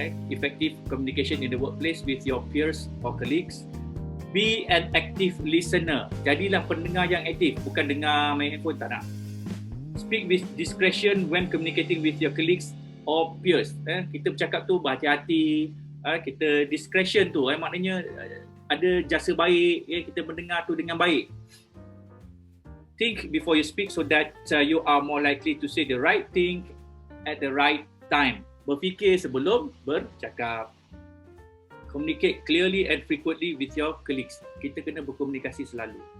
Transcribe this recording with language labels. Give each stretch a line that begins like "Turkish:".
English: Effective communication in the workplace with your peers or colleagues. Be an active listener.
Malay: Jadilah pendengar yang aktif, bukan dengar main handphone, tak nak.
English: Speak with discretion when communicating with your colleagues or peers.
Malay: Kita bercakap tu berhati-hati. Kita discretion tu, maknanya ada jasa baik, kita mendengar tu dengan baik.
English: Think before you speak so that you are more likely to say the right thing at the right time.
Malay: Berfikir sebelum bercakap.
English: Communicate clearly and frequently with your colleagues.
Malay: Kita kena berkomunikasi selalu.